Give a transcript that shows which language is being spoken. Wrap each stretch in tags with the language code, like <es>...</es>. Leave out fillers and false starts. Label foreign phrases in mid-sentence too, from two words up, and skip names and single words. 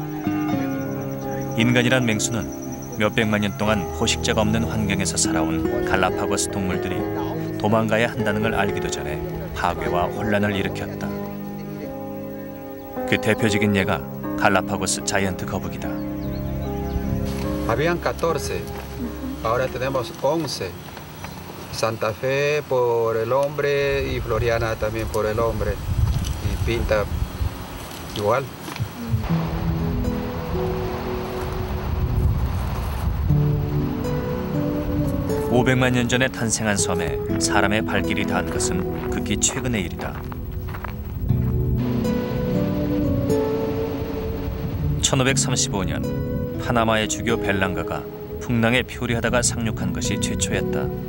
<ko>인간이란 맹수는 몇백만 년 동안 포식자가 없는 환경에서 살아온 갈라파고스 동물들이 도망가야 한다는 걸 알기도 전에 파괴와 혼란을 일으켰다. 그 대표적인 예가 갈라파고스 자이언트 거북이다.</ko> <es>Habían 14, ahora tenemos 11. Santa Fe por el hombre y Floriana también por el hombre. Y pinta igual.</es> <ko>(500만 년) 전에 탄생한 섬에 사람의 발길이 닿은 것은 극히 최근의 일이다. 1535년 파나마의 주교 벨랑가가 풍랑에 표류하다가 상륙한 것이 최초였다.</ko>